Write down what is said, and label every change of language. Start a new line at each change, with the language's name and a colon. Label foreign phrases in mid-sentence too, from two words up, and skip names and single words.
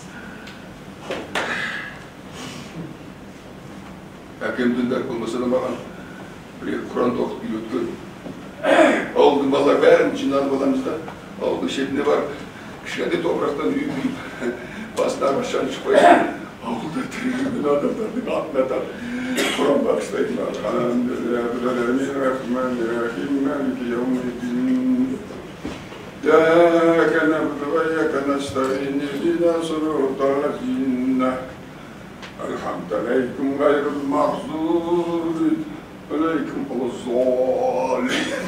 Kazakh: Әкем діндар болмаса да маған бір Құранды оқып үйреткен. Ауылдың балалар бәрін жиналып аламыз да, ауылдың шетіне барып, кішкентай топырақтан үй құйып, басына ағашан шықпай, ауылда тірі жүрген адамдардың атын атап, Құран бағыштайтын.
Arabic: إياك نعبد وإياك نستعين اهدنا صراط الذين أنعمت عليهم غير المغضوب عليهم ولا الضالين.